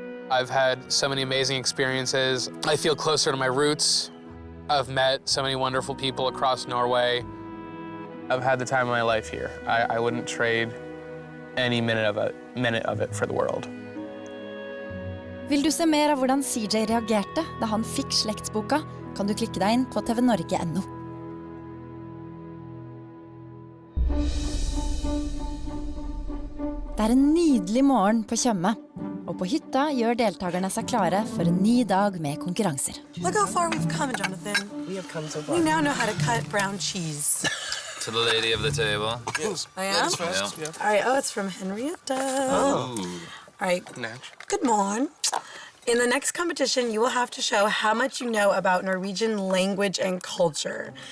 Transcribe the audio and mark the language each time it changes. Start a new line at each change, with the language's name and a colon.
English: I've had so many amazing experiences. I feel closer to my roots. I've met so many wonderful people across Norway. I've had the time of my life here. I wouldn't trade any minute of it for the world.
Norwegian: Vil du se mer av hvordan CJ reagerte da han fikk slektsboka, kan du klikke deg inn på tvnorge.no. Det en nydelig morgen på Tjøme, og på hytta gjør deltakerne seg klare for en ny dag med konkurranser.
English: Look how far we've come, Jonathan. We have come so far. We now know how to cut brown cheese. To the lady of the table. Yes. I am? Yeah. All right, oh, it's from Henrietta. Oh. All right, Natch. good morning. In the next competition, you will have to show how much you know about Norwegian language and culture.